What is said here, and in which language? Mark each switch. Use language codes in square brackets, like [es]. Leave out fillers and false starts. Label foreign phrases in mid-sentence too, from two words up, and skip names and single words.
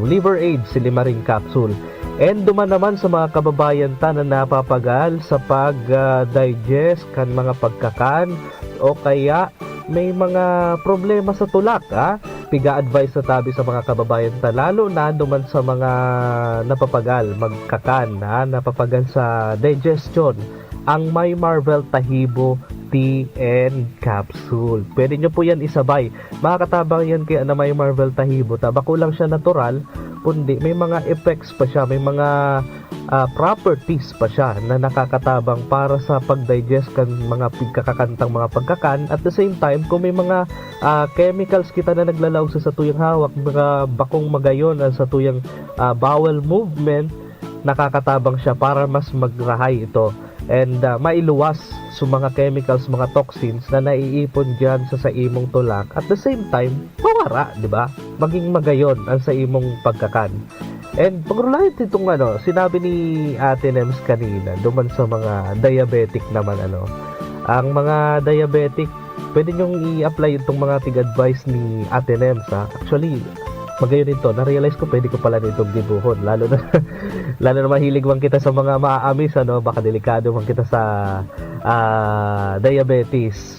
[bik] Liver aid silimaring capsule. And duman naman sa mga kababayan ta na napapagal sa pag-digest kan mga pagkakan o kaya may mga problema sa tulak, piga-advise sa tabi sa mga kababayan ta, lalo na duman sa mga napapagal, magkakan, napapagal sa digestion, ang My Marvel Tahibo Tea and Capsule. Pwede nyo po yan isabay. Makakatabang yan kaya na My Marvel Tahibo. Bako lang siya natural, kundi may mga effects pa siya, may mga properties pa siya na nakakatabang para sa pag-digest kan mga pagkakakantang mga pagkakan. [en] At the same time, [bik] kung may mga chemicals kita na naglalaw sa tuyang hawak, mga bakong magayon sa tuyang bowel movement, nakakatabang siya para mas magrahay ito and mailuwas sa mga chemicals, mga toxins na naiipon dyan sa imong tulak. [en] At the same time, [bik] mawara, di ba? Maging magayon ang sa imong pagkakan. And pag-relate itong sinabi ni Ate Nems kanina, duman sa mga diabetic naman ang mga diabetic, pwede nyong i-apply itong mga tig-advice ni Ate Nems, Actually, magayon ito, na-realize ko pwede ko pala nitong dibuhon, lalo na mahilig man kita sa mga maaamis, baka delikado man kita sa diabetes.